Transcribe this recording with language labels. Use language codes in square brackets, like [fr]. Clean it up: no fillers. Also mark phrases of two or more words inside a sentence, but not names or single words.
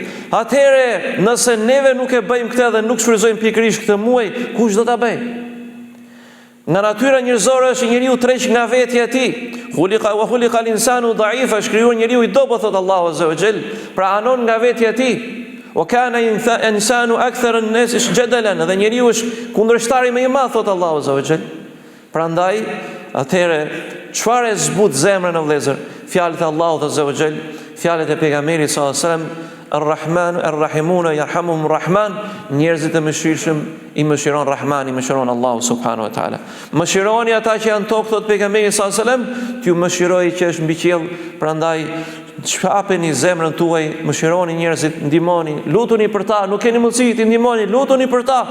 [sq] Atëherë, nëse neve nuk e bëjmë këtë dhe nuk shfrytëzojmë pikërisht këtë muaj, kush do ta bëjë? Nga natyra njerëzore është njeriu treq nga vetja e tij. [ar] خلق الإنسان ضعيفا, [sq] shkrijuar njeriu i dobët, thot Allahu [ar] عز وجل, [sq] pra anon nga vetja e tij. [ar] وكان الإنسان أكثر الناس جدلا, [sq] dhe njeriu është kundërshtari më i madh, thot Allahu [ar] عز وجل. [sq] Prandaj, atëherë çfarë zbut zemrën e vëllezër? Fjalët e Allahut [ar] عز وجل, [sq] fjalët e pejgamberit [ar] صلى الله عليه وسلم, الرحمن الراحمون يرحمهم الرحمن, [sq] njerëzit e mëshirshëm i mëshiron Rahman, i mëshiron Allahu [ar] سبحانه وتعالى. [sq] Mëshironi ata që janë tokë, thot pejgamberi [ar] صلى الله عليه وسلم, [sq] t'ju mëshiroj që është mbi qiell. Prandaj hapeni zemrën tuaj, mëshironi njerëzit, ndihmoni, lutuni për ta, nuk keni mundësi të ndihmoni, lutuni për ta.